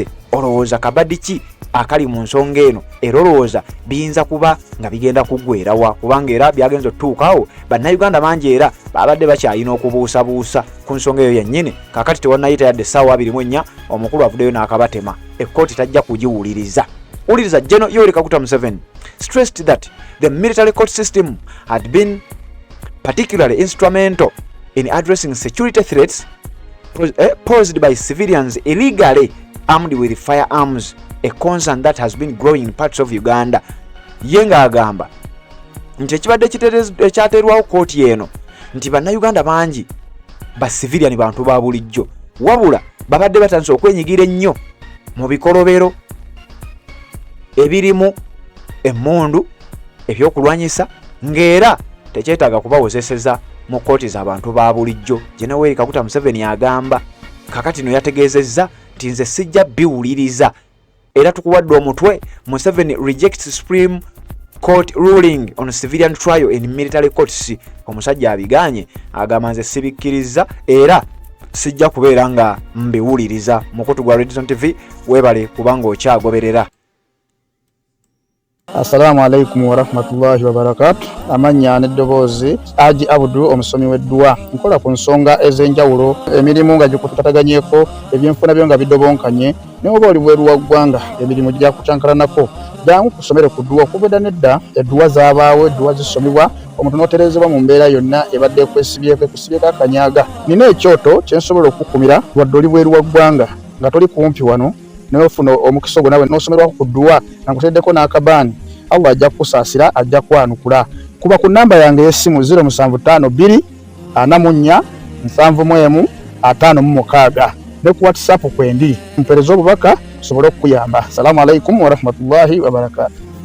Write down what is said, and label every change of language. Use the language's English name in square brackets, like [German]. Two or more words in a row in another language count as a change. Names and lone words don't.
[Ganda] Olowooza kabaddi ki akali mu nsonga eno, era olowooza biyinza kuba nga bigenda kuggweerawa, kubanga era byagenza otutuukaawo bannayuganda bangi era babadde bakyalina okubuusabuusa ku nsonga eyo yennyini. Kakati tewannayita yadde essaawa 24 omukulu avuddeyo n'akabatema, ekkooti tajja kugiwuliriza. [English] Wuliriza, General Yoweri Kaguta Museveni stressed that the military court system had been particularly instrumental in addressing security threats posed by civilians illegally armed with firearms, a concern that has been growing in parts of Uganda. [Ganda] Yenga agamba nti ekibadde ekyateerwawo kkooti eno nti bannayuganda bangi ba civilian bantu ba bulijjo, wabula babadde batandise okwenyigira ennyo mu bikolobero ebirimu emmundu ebyokulwanyisa, ng'era tekyetaaga kubawozeseza mu kkooti z'abantu ba bulijjo. General Yoweri Kaguta Museveni agamba kakati no yategeezezza nti nze sijja biwuliriza, era tukuwadde omutwe, [English] Museveni rejects Supreme Court ruling on civilian trial in military courts. [Ganda] Omusajja abiganye, agamba nze sibikkiriza era sijja kubeera nga mbiwuliriza. Mukutu gwa Red Zone TV, webale kubanga okyagoberera. [Arabic] السلام عليكم ورحمة الله وبركاته. [Ganda] Amanya n'eddoboozi Haji Abdu omusomi w'eddua. Nkola ku nsonga ez'enjawulo, emirimu nga gikutataganyeko, ebyenfuna byo nga bidobonkanye, ne oba oli bweru wa ggwanga emirimu gya kucankalanako. Jangu kusomere ku ddua okubeda nedda eddua zaabaawo, eddua zisomibwa omuntu n'oterezebwa mu mbeera yonna ebadde ekwesibyeko akanyaga. Nina ekyoto kye nsobola okukumira wadde oli bweru wa ggwanga nga toli kumpi wano n'ofuna omukisa ogwo nawe n'osomerwako ku ddua nga nkuteddeko n'akabaani. Allah ajja kusaasira, ajja kwanukula. Kuba ku namba yange y'essimu 0752 44 71 56 ne ku WhatsApp kwendi mpereza obubaka sobole okuyamba. [Arabic] السلام عليكم ورحمة الله وبركاته.